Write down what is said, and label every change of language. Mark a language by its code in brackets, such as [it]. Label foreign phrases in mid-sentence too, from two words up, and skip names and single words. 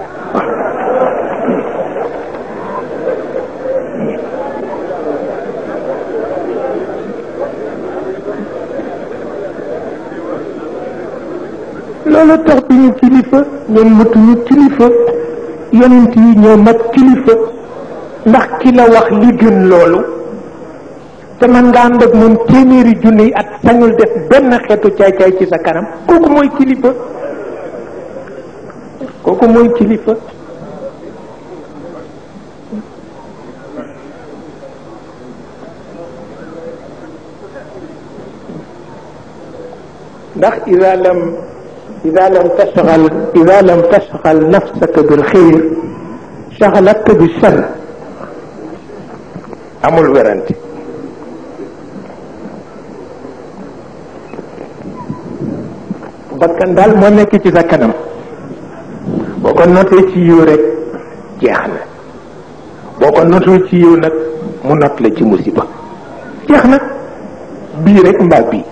[wo] loolu tax bi ñu kilifa ñoom matuñu kilifa yonent yi ñoo mat kilifa ndax ki la wax li gën loolu te man nga ànd ak moom téeméeri junni at sañul def benn xeetu caay-caay ci sa kanam kooku mooy kilifa kooku mooy kilifa ndax [ar] إذا لم تشغل نفسك بالخير شغلتك بالشر [wo] amul werante bakkan daal moo nekk ci sa kanam boo ko notee ci yiw rek jeex na boo ko notee ci yiw nag mu not la ci musiba jeex na bii rek mbaa